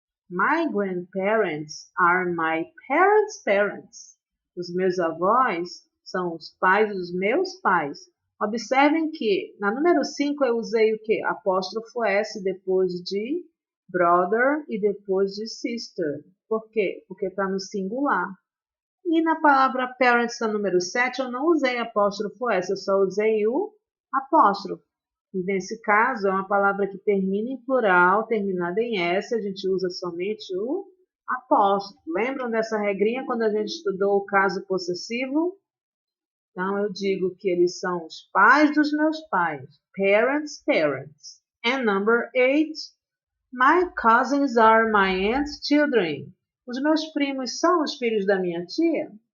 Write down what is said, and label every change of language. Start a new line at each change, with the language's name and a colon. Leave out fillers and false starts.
English: My grandparents are my parents' parents.
Portuguese: Os meus avós são os pais dos meus pais. Observem que na número 5 eu usei o quê? Apóstrofo S depois de brother e depois de sister. Por quê? Porque está no singular. E na palavra parents, na número 7, eu não usei apóstrofo S, eu só usei o apóstrofo. E nesse caso, é uma palavra que termina em plural, terminada em S, a gente usa somente o apóstrofo. Lembram dessa regrinha quando a gente estudou o caso possessivo? Então, eu digo que eles são os pais dos meus pais.
English: Parents, parents. And number 8, my cousins are my aunt's children.
Portuguese: Os meus primos são os filhos da minha tia?